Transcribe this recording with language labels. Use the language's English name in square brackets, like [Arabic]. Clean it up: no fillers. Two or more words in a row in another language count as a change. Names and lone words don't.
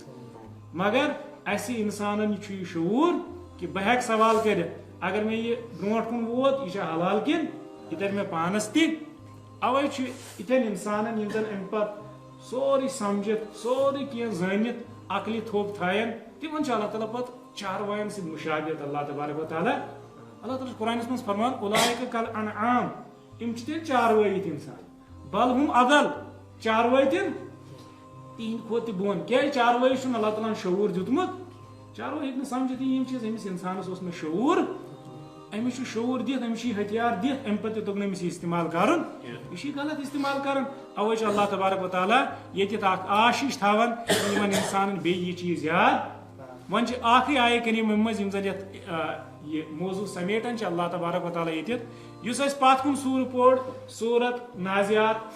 [Kashmiri] مگر اسہِ انسانن چھُ یہِ شعوٗر کہِ بہٕ ہٮ۪کہٕ سوال کٔرِتھ اگر مےٚ یہِ برونٛٹھ کُن ووت یہِ چھا حلال کِنہٕ یہِ ترِ مےٚ پانس تہِ اوے چھُ یِتھٮ۪ن انسانن یِم زن امہِ پتہٕ سورُے سمجھِتھ سورُے کینٛہہ زٲنِتھ عقلہِ تھوٚپ تھاین تِمن چھُ اللہ تعالیٰ پتہٕ چاروایَن سۭتۍ مُشابہت اللہ تبارک و تعالیٰ اللہ تعالیٰ چھُ قرآنس منٛز فرمان [Arabic] اولئک کالانعام [Kashmiri] یِم چھِ تیٚلہِ چاروٲیِتھ انسان [Arabic] بل ہُم اضل [Kashmiri] چاروٲے تِم تِہنٛدِ کھۄتہٕ تہِ بۄن کیٛازِ چاروٲیِس چھُنہٕ اللہ تعالیٰ ہن شعوٗر دیُتمُت چاروٲے ہیٚکہِ نہٕ سمجھِتھ یِم چیٖز أمِس انسانس اوس نہٕ شعوٗر أمِس چھُ شعوٗر دِتھ أمِس چھُ یہِ ہتھیار دِتھ امہِ پتہٕ تہِ توٚگ نہٕ أمِس یہِ استعمال کرُن یہِ چھُ یہِ غلط استعمال کران اوے چھُ اللہ تبارک و تعالیٰ ییٚتٮ۪تھ اکھ آش ہِش تھاوان یِمن انسانن بیٚیہِ یہِ چیٖز یاد وۄنۍ چھِ اکھٕے آیے کریٖم یِم منٛز یِم زن یتھ یہِ موضوٗع سمیٹان چھِ اللہ تبارک و تعالیٰ ییٚتٮ۪تھ یُس اسہِ پتھ کُن سوٗرٕ پوٚر سوٗرت نازِیات